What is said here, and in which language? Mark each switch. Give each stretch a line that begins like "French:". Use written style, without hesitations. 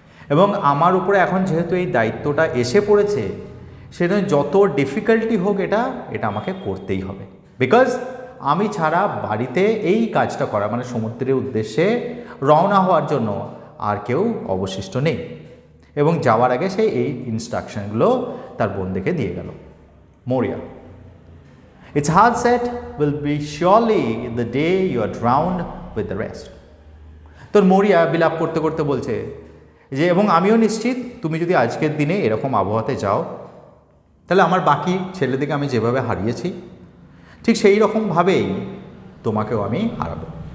Bangla: এবং আমার উপরে এখন যেহেতু এই দায়িত্বটা এসে পড়েছে, সেটা যত ডিফিকাল্টি হোক এটা আমাকে করতেই হবে। বিকজ আমি ছাড়া বাড়িতে এই কাজটা করা মানে সমুদ্রের উদ্দেশ্যে রওনা হওয়ার জন্য আর কেউ অবশিষ্ট নেই। এবং যাওয়ার আগে সে এই ইনস্ট্রাকশনগুলো তার বন্ধুকে দিয়ে গেল।
English: Mouriya, its hard set will be surely the day you are drowned with the rest.
Bangla: তোর মৌরিয়া বিলাপ করতে করতে বলছে যে, এবং আমিও নিশ্চিত তুমি যদি আজকের দিনে এরকম আবহাওয়াতে যাও, তাহলে আমার বাকি ছেলেদেরকে আমি যেভাবে হারিয়েছি ঠিক সেই রকমভাবেই তোমাকেও আমি হারাবো।